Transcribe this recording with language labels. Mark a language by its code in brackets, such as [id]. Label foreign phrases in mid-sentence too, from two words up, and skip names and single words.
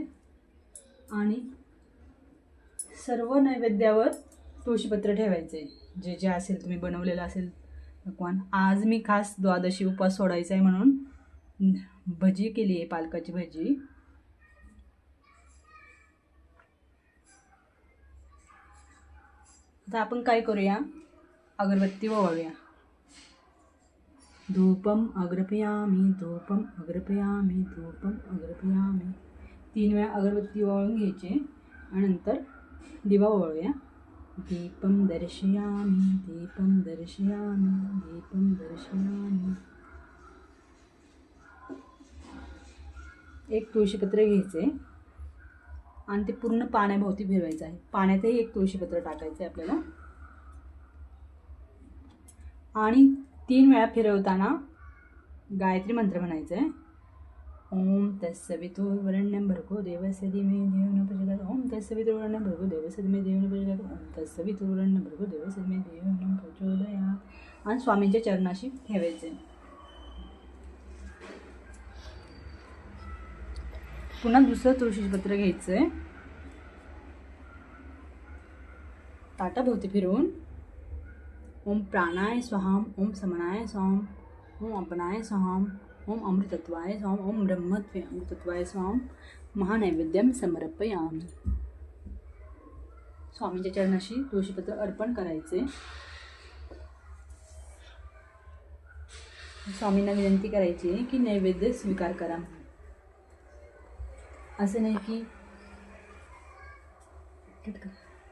[mr] आणि सर्व नैवेद्यावर तुळशीपत्र ठेवायचे, जे जे असेल तुम्ही बनवलेलं असेल पक्वान. आज मी खास द्वादशी उपवास सोडायचा आहे म्हणून भजी केली आहे, पालकाची भजी. आता आपण काय करूया, अगरबत्ती ओवाळूया. [sa] धूपम अग्रपयामी, धूपम अग्रपयामी, धूपम अग्रपयामी. [mr] 3 वेळा अगरबत्ती ओवाळून घ्यायचे आणि नंतर दिवा ओवाळूया. [sa] दीपम दर्शयामी, दीपम दर्शयामी, दीपम दर्शयामी. [mr] एक तुळशीपत्र घ्यायचे आणि ते पूर्ण पाण्याभोवती फिरवायचं आहे. पाण्यातही एक तुळशीपत्र टाकायचं आहे आपल्याला. आणि 3 वेळा फिरवताना गायत्री मंत्र म्हणायचं आहे. [sa] ओम तत्सवितुर्वरेण्यं भर्गो देवस्य धीमहि धियो न प्रचोदयात्. ओम तत्सवितुर्वरेण्यं भर्गो देवस्य धीमहि धियो न प्रचोदयात्. ओम तत्सवितुर्वरेण्यं भर्गो देवस्य धीमहि धियो न प्रचोदयात्. [mr] आणि स्वामींच्या चरणाशी ठेवायचे. पुन्हा दुसरं तुळशीपत्र घ्यायचं आहे, ताटाभोवती फिरवून [sa] ओम प्राणाय स्वाहाम, ओम समनाय स्वाम, ओम अपनाय स्वाहाम, ओम अमृतत्वाय स्वाम, ओम ब्रह्मत्वे अमृतत्वाय स्वाम महानैवेद्यम समर्पयामि. [mr] स्वामींच्या चरणाशी तुळशीपत्र अर्पण करायचे. स्वामींना विनंती करायची की नैवेद्य स्वीकार करा. असं नाही की